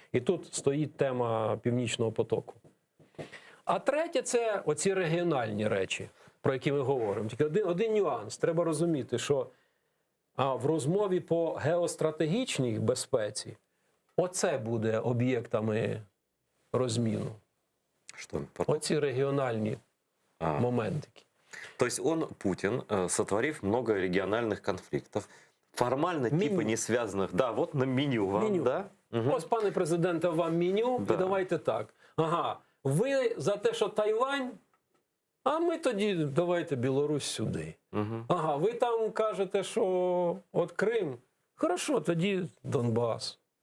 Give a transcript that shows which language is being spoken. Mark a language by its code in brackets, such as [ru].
[uk] І тут стоїть тема Північного потоку. А третє – це оці регіональні речі, про які ми говоримо. Тільки один нюанс. Треба розуміти, що в розмові по геостратегічній безпеці оце буде об'єктами розміну. [ru] Что? Поток? [uk] Оці регіональні моментики. [ru] То есть он, Путин, сотворив много региональных конфликтов, формально типа не связанных. Да, вот на меню вам, Меню. да? Угу. [uk] Ось, пане президенте, вам меню, [ru] Да. [uk] і давайте так. Ага, ви за те, що Тайвань, а ми тоді давайте Білорусь сюди. Угу. Ага, ви там кажете, що от Крим, хорошо, тоді Донбас.